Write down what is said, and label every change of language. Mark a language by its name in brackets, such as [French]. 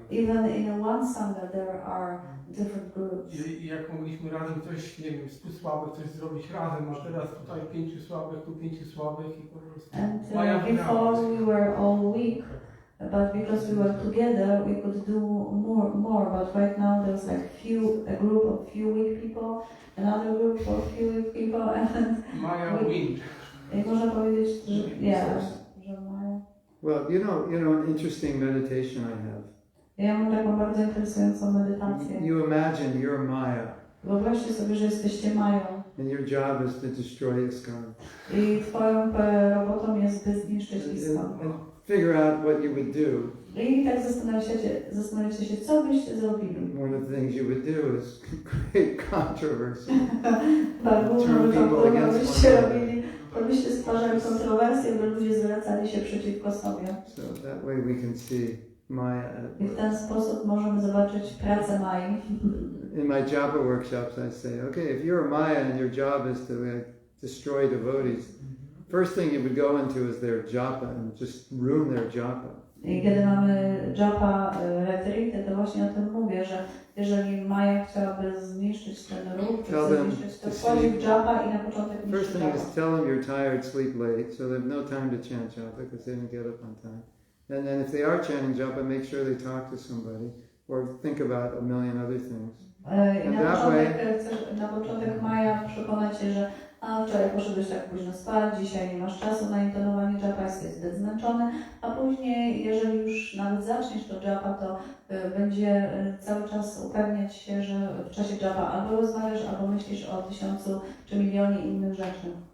[English] Even in one sangha there are different groups. [Polish] I jak mogliśmy razem coś, nie wiem, 100 słabych coś zrobić razem, a teraz tutaj 5 słabych, tu 5 słabych i po prostu... [English] And before we were all weak, but because we were together, we could do more. But right now, there's like a group of few weak people, another group of few weak people, and Maya win. [Polish] I można powiedzieć, że Maja. [English] Well, you know, an interesting meditation I have. [Polish] Ja mam taką bardzo interesującą medytację. [English] You imagine you're Maya. [Polish] Wyobraźcie sobie, że jesteście Mają. [English] And your job is to destroy ISKCON. [Polish] I twoją robotą jest, by zniszczyć ISKCON. [English] And figure out what you would do. [Polish] I tak zastanawiacie się, co byście zrobili. [English] One of the things you would do is create controversy. [Polish] Główną rzeczą, którą byście robili, to byście stwarzali kontrowersje, by ludzie zwracali się przeciwko sobie. [English] So that way we can see Maya at [Polish] I w ten sposób możemy zobaczyć pracę Mai. [English] In my japa workshops, I say, okay, if you're a Maya and your job is to destroy devotees, first thing you would go into is their japa and just ruin their japa. [Polish] I kiedy mamy japa retreaty, to właśnie o tym mówię, że jeżeli Maja chciałaby zniszczyć ten ruch, to wchodzi w japa i na początek niszczy [English] First thing [Polish] japa. [English] is tell them you're tired, sleep late, so they have no time to chant japa because they didn't get up on time. And then if they are chanting japa, make sure they talk to somebody or think about a million other things. [Polish] I na początek Maja przekonać się, że wczoraj poszedłeś tak późno spać, dzisiaj nie masz czasu na intonowanie japa, jesteś zbyt zmęczony, a później, jeżeli już nawet zaczniesz to japa, to będzie cały czas upewniać się, że w czasie japa albo rozmawiasz, albo myślisz o 1000 czy milionie innych rzeczy.